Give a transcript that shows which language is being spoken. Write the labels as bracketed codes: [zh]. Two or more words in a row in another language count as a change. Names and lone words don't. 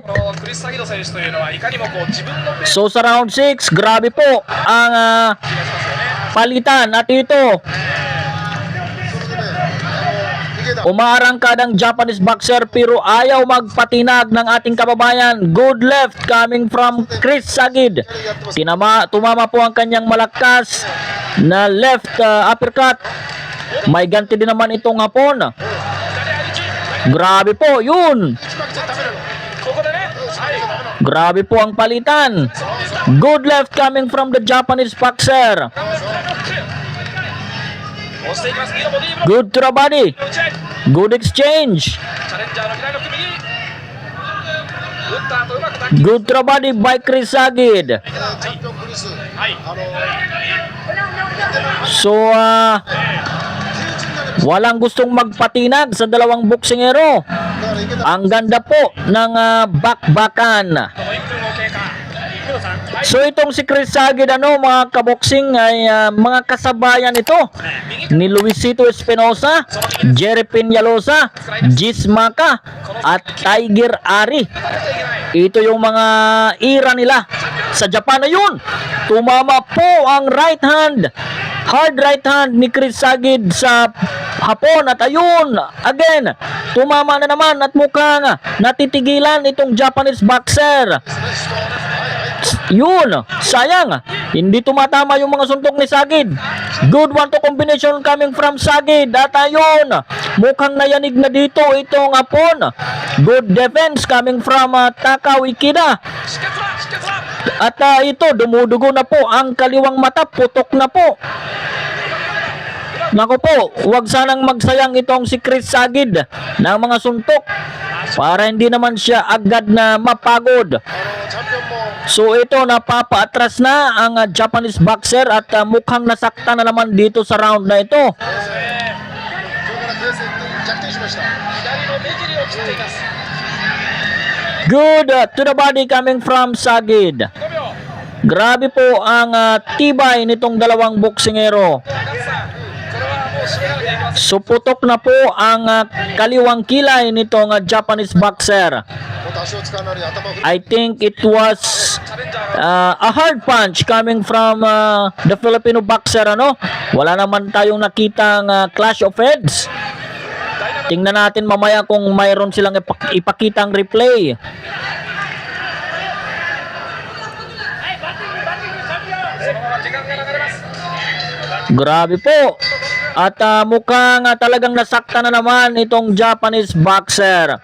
[ja] クリス・サギド選手というのはいかにもこう自分のペース [tl] So sa round 6, grabe po ang [ja] がしますよね。 [tl] palitan. At ito, [ja] それでね、池田。 [tl] umaarangkad ang [en] Japanese boxer [tl] pero ayaw magpatinag ng ating kababayan. [en] Good left coming from Chris Sagid. [tl] Tumama po ang kanyang malakas na left uppercut. May ganti din naman itong Hapon. Grabe po, yun. [ja] ここでね、はい、 [tl] Grabe po ang palitan. [en] Good left coming from the Japanese boxer. [ja] 押していきます。右のボディーブロッ [en] Good to the body. [ja] ク打ち合い。 [en] Good exchange. [ja] チャレンジャーの左の首右。打った後うまく打球。 [en] Good to the body by Chris Sagid. [ja] チャンピオンクリス。はい。 [tl] So, walang gustong magpatinag sa dalawang boksingero. [ja] だから池田。 [tl] Ang ganda po ng bakbakan. [ja] もう1分を経過。工藤さん。はい。 [tl] So itong si Chris Sagid ano mga kaboksing ay mga kasabayan ito [ja] 右。 [tl] ni Luisito Espinosa, Jerry Peñalosa, Gis Maka at Tiger Ari. [ja] 打たなきゃいけない。 [tl] Ito yung mga ira nila sa Japan na yun. Tumama po ang right hand. [en] Hard right hand [tl] ni Chris Sagid sa Hapon at ayun, again, tumama na naman at mukhang natitigilan itong [en] Japanese boxer. [tl] Yun, sayang, hindi tumatama yung mga suntok ni Sagid. [en] Good one to combination coming from Sagid [tl] at ayun, mukhang nayanig na dito itong Hapon. [en] Good defense coming from Takao Ikeda. [ja] 止血だ、止血だ。 [tl] At ito, dumudugo na po ang kaliwang mata, putok na po. Nako po, huwag sanang magsayang itong si Chris Sagid ng mga suntok para hindi naman siya agad na mapagod. [ja] チャンピオンも。 [tl] So ito, napapaatras na ang [en] Japanese boxer [tl] at mukhang nasaktan na naman dito sa round na ito. [ja] それから形勢逆転しました。左の目尻を切っています。 [en] Good to the body coming from Sagid. [ja] 5秒。 [tl] Grabe po ang tibay nitong dalawang boksingero. [ja] 中津さん、これはもう締めなきゃいけません。 [tl] So putok na po ang kaliwang kilay nitong [en] Japanese boxer. [ja] もっと足を使うなり頭を振る。 [en] I think it was [ja] チャレンジャーの [en] a hard punch coming from the Filipino boxer ano. [tl] Wala naman tayong nakitang [en] clash of heads. [tl] Tingnan natin mamaya kung mayroon silang ipakitang replay. [ja] そのまま時間が流れます。 [tl] Grabe po. At mukhang talagang nasaktan na naman itong [en] Japanese boxer.